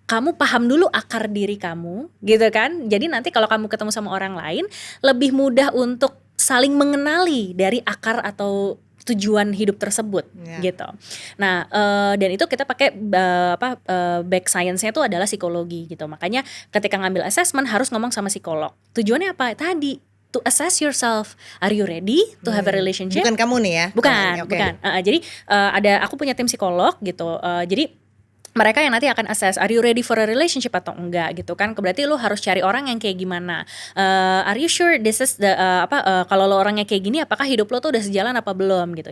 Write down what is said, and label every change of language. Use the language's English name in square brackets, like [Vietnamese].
[Indonesian] Kamu paham dulu akar diri kamu gitu kan. Jadi nanti kalau kamu ketemu sama orang lain lebih mudah untuk saling mengenali dari akar atau tujuan hidup tersebut gitu. Nah dan itu kita pakai back science-nya itu adalah psikologi gitu. Makanya ketika ngambil assessment harus ngomong sama psikolog. Tujuannya apa? [English] Tadi to assess yourself, are you ready to have a relationship? [Indonesian] Bukan kamu nih ya? Bukan. Jadi aku punya tim psikolog gitu. Jadi mereka yang nanti akan assess, [English] are you ready for a relationship [Indonesian] atau enggak gitu kan? Berarti lu harus cari orang yang kayak gimana. [English] Are you sure this is the [Indonesian] kalau lo orangnya kayak gini, apakah hidup lo tuh udah sejalan apa belum gitu.